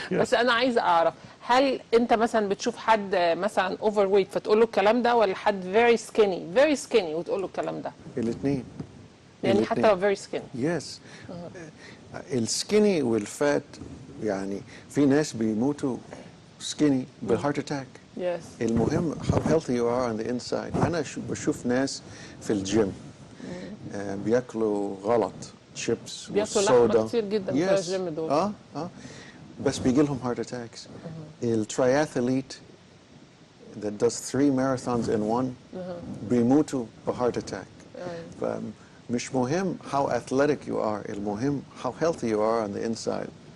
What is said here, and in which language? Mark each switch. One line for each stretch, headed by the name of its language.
Arabic: بس انا عايزه اعرف، هل انت مثلا بتشوف حد مثلا
English: overweight
Arabic: فتقول له الكلام ده، ولا حد
English: very skinny
Arabic: وتقول له الكلام ده؟ الاثنين. يعني حتى لو
English: Very skinny. Yes.
Arabic: السكيني والفات، يعني في ناس بيموتوا سكيني بالهارت اتاك. المهم
English: how healthy you are on the inside.
Arabic: انا بشوف ناس في الجيم بياكلوا غلط، شيبس بياكلوا لحمه كتير جدا في الجيم دول. بس بيجي لهم هارت اتاكس.
English: الترياثليت that does 3 marathons in one
Arabic: بيموتوا بهارت اتاك. مش مهم
English: how athletic you are,
Arabic: المهم
English: how healthy you are on the inside.